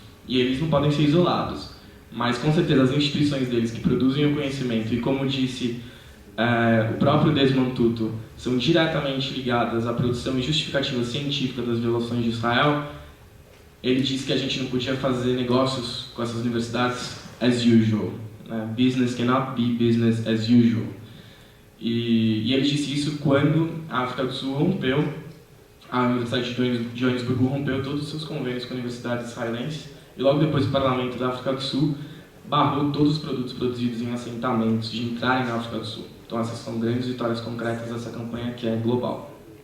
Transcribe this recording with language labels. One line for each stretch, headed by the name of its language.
Portuguese: E eles não podem ser isolados. Mas, com certeza, as instituições deles que produzem o conhecimento, e como disse o próprio Desmond Tutu, são diretamente ligadas à produção e justificativa científica das violações de Israel. Ele disse que a gente não podia fazer negócios com essas universidades as usual.
English: Business cannot be business as usual.
Portuguese: E ele disse isso quando a África do Sul rompeu, a Universidade de Joanesburgo rompeu todos os seus convênios com universidades israelenses, e logo depois o Parlamento da África do Sul barrou todos os produtos produzidos em assentamentos de entrarem na África do Sul. Então essas são grandes vitórias concretas dessa campanha que é global.